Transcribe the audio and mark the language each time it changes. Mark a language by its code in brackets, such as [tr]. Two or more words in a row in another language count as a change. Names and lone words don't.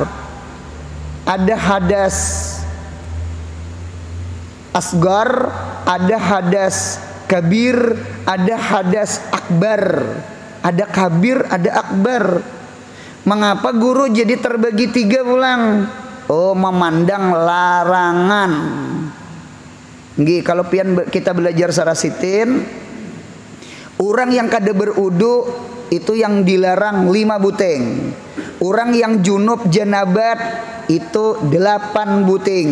[bjn] Ada hadas asgar, ada hadas kabir, ada hadas akbar. Ada kabir, ada akbar. Mengapa guru jadi terbagi 3 ulang? Oh, memandang larangan. Nggih, kalau pian kita belajar sarasitin, orang yang kada berudu itu yang dilarang 5 buting. Orang yang junub janabat itu 8 buting.